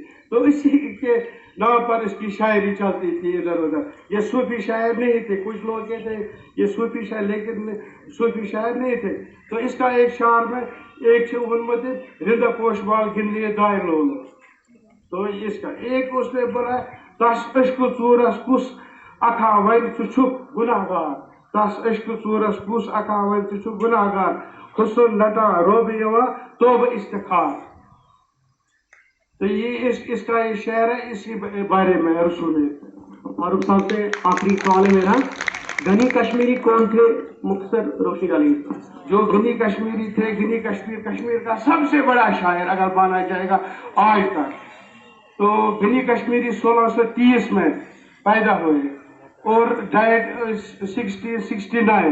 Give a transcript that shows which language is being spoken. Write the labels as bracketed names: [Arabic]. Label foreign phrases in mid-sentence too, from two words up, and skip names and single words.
[Urdu] تو اسی کے نام پر اس کی شاعری چلتی تھی ادھر ادھر. یہ صوفی شاعر نہیں تھے. کچھ لوگ کہتے ہیں یہ صوفی شاعر, لیکن صوفی شاعر نہیں تھے. تو اس کا ایک شعر میں [Kashmiri] ایک ونمت رندہ پوش بال گندے دائر لولو. [Urdu] تو اس کا ایک اس نے بولا [Kashmiri] تس عشق ژورس کس اکھا ون ژھک گناہ گار. تس عشق ژورس کس اکھا ون ژھک گناہ گار. حسن نٹا روب یوان توبہ استخار. [Urdu] تو یہ اس کا یہ شعر ہے, اسی بارے میں رسول میر. فاروق صاحب سے آخری سوال ہے میرا, غنی کشمیری کون تھے, مختصر روشنی ڈالیے. جو غنی کشمیری تھے, غنی کشمیر کا سب سے بڑا شاعر اگر مانا جائے گا آج تک, تو غنی کشمیری 1630 میں پیدا ہوئے اور ڈائٹ 1669.